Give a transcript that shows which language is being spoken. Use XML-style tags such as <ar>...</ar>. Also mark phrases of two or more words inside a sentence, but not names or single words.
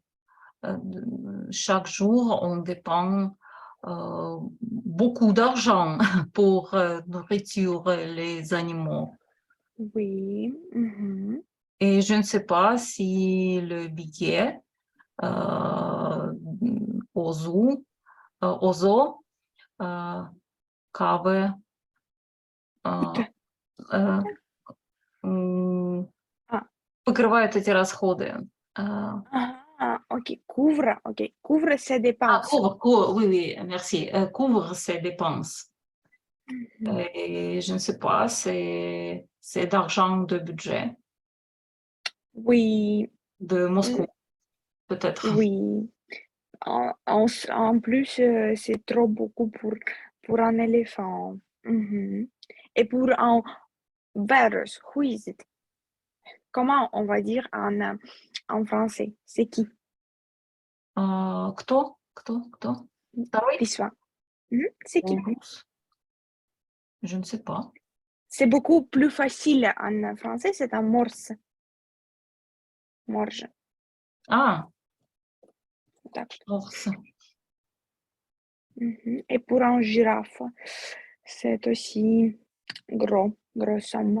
<fr>Chaque jour, on dépend beaucoup d'argent pour nourrir les animaux. Oui. Et je ne sais pas si le billet au zoo couvre</fr> <ru>покрывает эти расходы.</ru> <fr>OK, couvre ses dépenses. Oui, merci. Couvre ses dépenses. Et je ne sais pas, c'est d'argent de budget. Oui. De Moscou, peut-être. Oui. En plus, c'est trop beaucoup pour un éléphant. Et pour un virus,</fr> <en>who is it?</en> <fr>Comment on va dire en français? C'est qui?</fr> <ru>Кто? Второй? Письма.</ru> <fr>C'est qui? Je ne sais pas. C'est beaucoup plus facile en français, c'est un morse. Morge. Ah. Morse. Et pour un girafe, c'est aussi grosse somme.</fr>